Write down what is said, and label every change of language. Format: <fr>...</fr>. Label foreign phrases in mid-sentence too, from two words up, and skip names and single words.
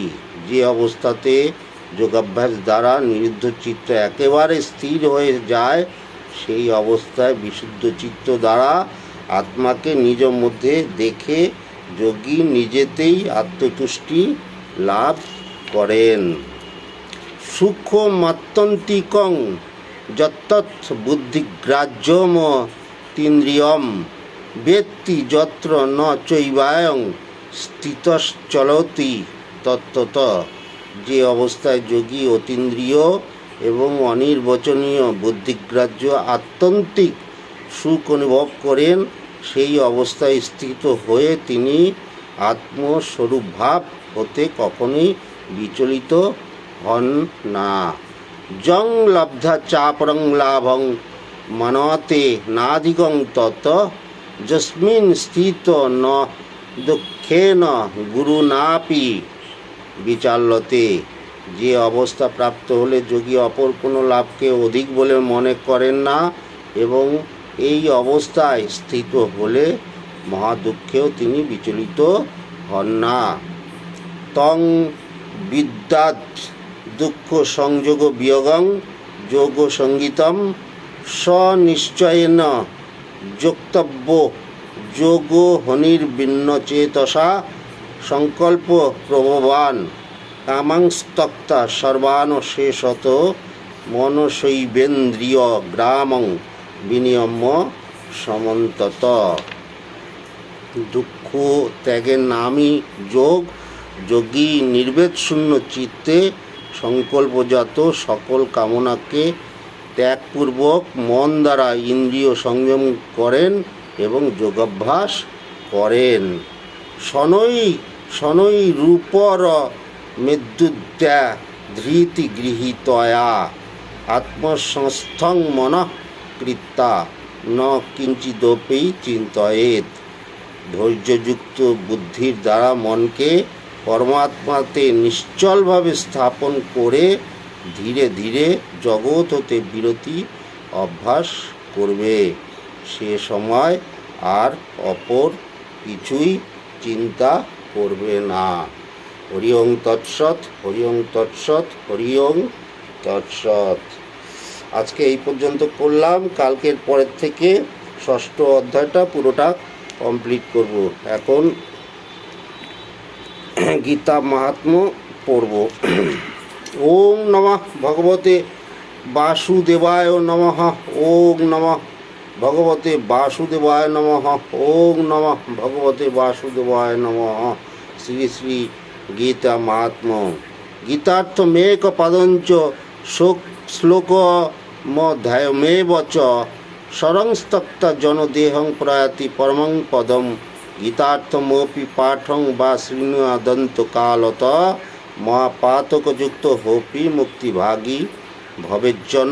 <bn>যে অবস্থাতে যোগাভ্যাস দ্বারা নিরুদ্ধ চিত্ত একেবারে স্থির হয়ে যায়, সেই অবস্থায় বিশুদ্ধ চিত্ত দ্বারা আত্মাকে নিজ মধ্যে দেখে যোগী নিজেতেই আত্মতুষ্টি লাভ করেন।</bn> <sa>সূক্ষ্মাত্যন্তিকং যত্তৎ বুদ্ধিগ্রাহ্যম তিন্দ্রিয়ম বেত্তি যত্র ন চৈবায়ং স্থিতশ্চলতি তত্ত্বত।</sa> <bn>যে অবস্থায় যোগী অতীন্দ্রিয় এবং অনির্বচনীয় বুদ্ধিগ্রাহ্য আত্যন্তিক সুখ অনুভব করেন, সেই অবস্থায় স্থিত হয়ে তিনি আত্মস্বরূপ ভাব হতে কখনোই বিচলিত হন না।</bn> <sa>যং লব্ধা চাপরং লাভং মনতে নাধিকং তত যস্মিন স্থিত ন দুঃখেন গুরুনাপি বিচাল্যতে।</sa> <bn>যে অবস্থা প্রাপ্ত হলে যোগী অপর কোনো লাভকে অধিক বলে মনে করেন না এবং এই অবস্থায় স্থিত হলে মহাদুঃখেও তিনি বিচলিত হন না।</bn> <sa>তং বিদ্যাৎ দুঃখ সংযোগ বিয়োগং যোগ সঙ্গীতম স্বনিশ্চয়েন যোক্তব্য যোগ হনির্বিন্নচেতসা সংকল্প প্রভবান কামাংস্তক্তা সর্বানশেষত মনসৈবেন্দ্রিয় গ্রামং বিনিয়ম্য সমন্তত।</sa> <bn>দুঃখ ত্যাগের নামই যোগ। যোগী নির্বেদ শূন্য চিত্তে সংকল্পজাত সকল কামনাকে ত্যাগপূর্বক মন দ্বারা ইন্দ্রিয় সংযম করেন এবং যোগাভ্যাস করেন।</bn> <sa>শনৈ শনৈ রূপর মেদ্যুদ্যা ধৃতি গৃহীতয়া আত্মসংস্থং মনঃ কৃত্তা ন কিঞ্চিদপি চিন্তয়েৎ।</sa> <bn>ধৈর্যযুক্ত বুদ্ধির দ্বারা মনকে পরমাত্মাতে নিশ্চলভাবে স্থাপন করে ধীরে ধীরে জগৎ হতে বিরতি অভ্যাস করবে। সে সময় আর অপর কিছুই চিন্তা করবে না।</bn> <sa>হরি ওং তৎসৎ, হরি ওং তৎসৎ, হরি ওং তৎসৎ।</sa> <bn>আজকে এই পর্যন্ত করলাম। কালকের পরের থেকে ষষ্ঠ অধ্যায়টা পুরোটা কমপ্লিট করব। এখন গীতা মাহাত্ম্য পড়ব।</bn> <sa>ওং নমঃ ভগবতে বাসুদেবায় নমঃ। ওং নমঃ ভগবতে বাসুদেবায় নমঃ। ওং নমঃ ভগবতে বাসুদেবায় নমঃ।</sa> <bn>শ্রী শ্রী গীতা মাহাত্ম্য।</bn> <sa>গীতার্থমেক পদঞ্চ শ্লোকমধ্যায়মেব চ শরংস্তক্তা জনদেহং প্রয়াতি পরমং পদম। গীতার্থমপি পাঠং বা শৃণুয়াদন্তকালত মহাপাতকযুক্ত হোপি মুক্তিভাগী ভবেজ্জন।</sa>